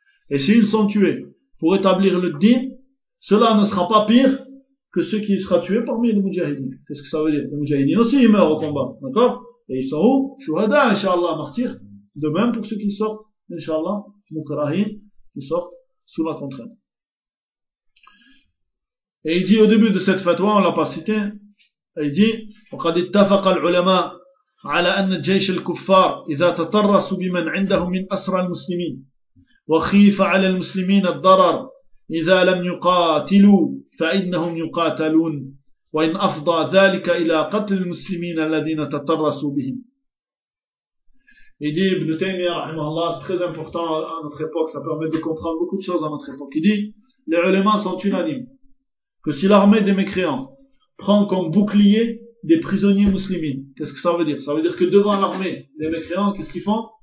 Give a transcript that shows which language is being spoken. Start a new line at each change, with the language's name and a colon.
French: Et s'ils sont tués pour établir le din, cela ne sera pas pire que ceux qui sera tué parmi les Moudjahidines. Qu'est-ce que ça veut dire? Les Moudjahidines aussi, ils meurent au combat. D'accord? Et ils sont où? Shuhada, Inch'Allah, martyrs. De même pour ceux qui sortent, Inch'Allah, Mukrahim, qui sortent sous la contrainte. Et il dit au début de cette fatwa, on l'a pas cité, il dit,
Arabic: وقد اتفق العلماء على أن جيش الكفار إذا تطرسوا بمن عندهم من أسرى المسلمين وخيف على المسلمين الضرر إذا لم يقاتلوا فإنهم يقاتلون وإن أفضى ذلك إلى قتل المسلمين الذين تطرسوا بهم.
French: Il dit Ibn Taymiyyah rahimahullah, c'est très important à notre époque, ça permet de comprendre beaucoup de choses à notre époque. Il dit, les ulémas sont unanimes que si l'armée des mécréants prend comme bouclier des prisonniers musulmans, qu'est-ce que ça veut dire? Ça veut dire que devant l'armée des mécréants, qu'est-ce qu'ils font?